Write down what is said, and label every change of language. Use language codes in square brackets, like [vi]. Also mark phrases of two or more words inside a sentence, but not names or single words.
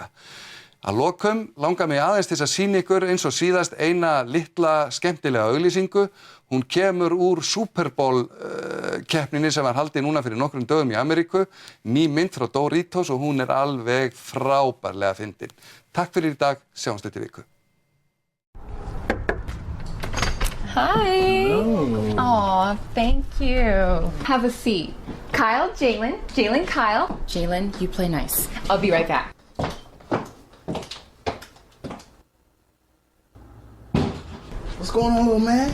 [is] Að lokum langar mig aðeins til að sýna ykkur eins og síðast eina litla skemmtilega auglýsingu. Hún kemur úr Super Bowl keppninni sem var haldið núna fyrir nokkrum dögum í Ameríku. Ný mynd frá Doritos og hún alveg frábærlega fyndin. Takk fyrir í dag, sjáumst þetta í viku. [en] Hi. Hello. Aw, thank you. Have a seat. Kyle, Jalen. Jalen, Kyle. Jalen, you play nice. I'll be right back. What's going on, little man?